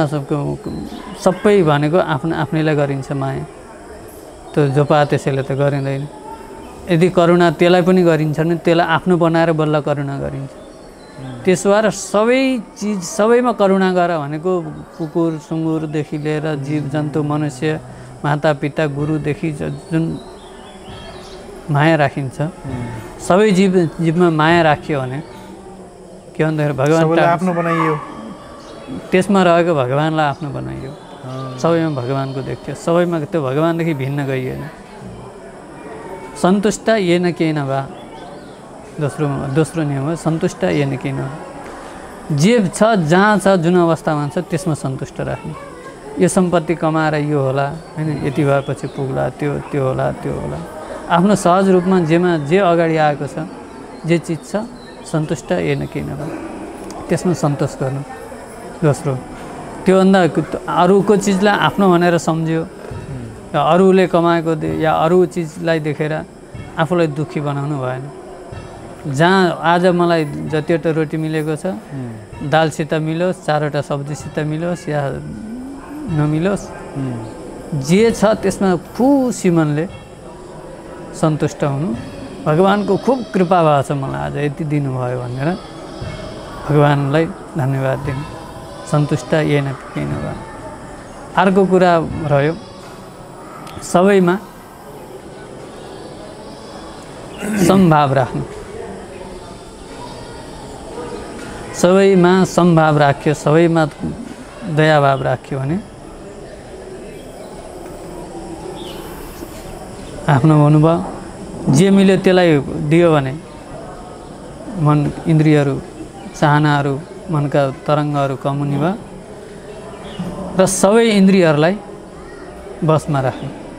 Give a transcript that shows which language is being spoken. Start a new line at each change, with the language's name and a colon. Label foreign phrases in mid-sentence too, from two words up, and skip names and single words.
Nepali: सबै भनेको आफ्नैलाई गरिन्छ माया त्यो जो पा त्यसैले त गरिँदैन यदि करुणा त्यसलाई पनि गरिन्छ भने त्यसलाई आफ्नो बनाएर बल्ल करुणा गरिन्छ त्यसो भएर सबै चिज सबैमा करुणा गर भनेको कुकुर सुँगुरदेखि लिएर जीव जन्तु मनुष्य माता पिता गुरुदेखि जुन माया राखिन्छ सबै जीवमा माया राखियो भने के भन्दाखेरि भगवान आफ्नो बनाइयो त्यसमा रहेको भगवानलाई आफ्नो बनाइयो सबैमा भगवानको देख्यो सबैमा त्यो भगवानदेखि भिन्न गइएन
Sanskrit: सन्तुष्ट येन केन वा
Nepali: दोस्रो नियम हो
Sanskrit: सन्तुष्ट येन केन
Nepali: जे छ जहाँ छ जुन अवस्थामा छ त्यसमा सन्तुष्ट राख्ने यो सम्पत्ति कमाएर यो होला हैन यति भएपछि पुग्ला त्यो होला त्यो होला आफ्नो सहज रूपमा जे अगाडि आएको छ जे चिज छ
Sanskrit: सन्तुष्ट येन केन वा
Nepali: त्यसमा सन्तोष गर्नु दोस्रो त्योभन्दा अरूको चिजलाई आफ्नो भनेर सम्झ्यो अरूले कमाएको या अरू चिजलाई देखेर आफूलाई दुःखी बनाउनु भएन जहाँ आज मलाई जतिवटा रोटी मिलेको छ दालसित मिलोस् चारवटा सब्जीसित मिलोस् या नमिलोस् जे छ त्यसमा खुसी मनले सन्तुष्ट हुनु भगवानको खुब कृपा भएको छ मलाई आज यति दिनुभयो भनेर भगवानलाई धन्यवाद दिनु
Sanskrit: सन्तुष्ट येन केन वा
Nepali: अर्को कुरा रह्यो सबैमा समभाव राख्नु सबैमा समभाव राख्यो सबैमा दयाभाव राख्यो भने आफ्नो अनुभव जे मिल्यो त्यसलाई दियो भने मन इन्द्रियहरू चाहनाहरू मनका तरङ्गहरू कम हुने भयो र सबै इन्द्रियहरूलाई बसमा राख्नु